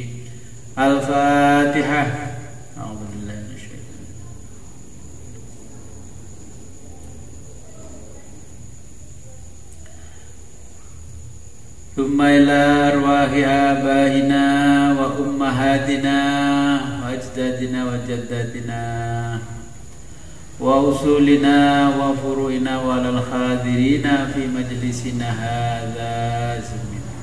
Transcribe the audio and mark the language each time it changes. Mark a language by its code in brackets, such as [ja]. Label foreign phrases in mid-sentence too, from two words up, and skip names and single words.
[ar] Al-Fatihah. أعوذ بالله من الشيطان الرجيم. ثم إلى أرواح آبائنا وأمهاتنا وأجدادنا وجداتنا وأصولنا وفروعنا وللحاضرين في مجلسنا هذا زمن.